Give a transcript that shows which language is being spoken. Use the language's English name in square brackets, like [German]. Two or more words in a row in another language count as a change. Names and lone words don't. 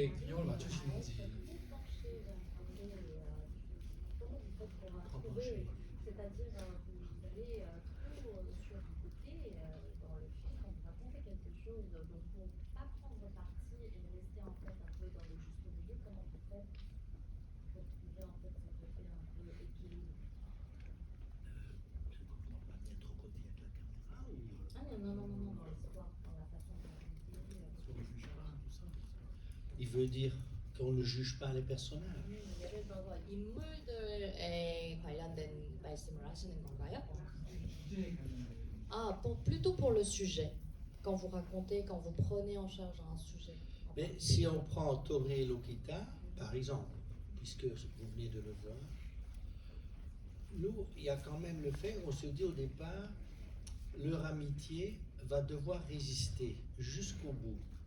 [Korean] 어떻게 균형을 맞추시는지. [French] C'est-à-dire vous allez trop sur un côté dans le film, quand vous racontez quelque chose dont pour pas prendre parti et rester en fait un peu dans le juste milieu, comment vous faites pour trouver en fait ce côté un peu équilibre? Ah non, dans l'histoire, dans la façon de raconter. Sur le jugement, tout ça. Il veut dire qu'on ne juge pas les personnages. [Korean] 예를 들어서 인물들에 관련된 말씀을 하시는 건가요? 주제에 관련된. [French] Ah, plutôt pour le sujet. Quand vous racontez, quand vous prenez en charge un sujet. Mais si on prend Tori et Lokita, par exemple, puisque vous venez de le voir, nous, il y a quand même le fait, on se dit au départ, leur amitié va devoir résister jusqu'au bout.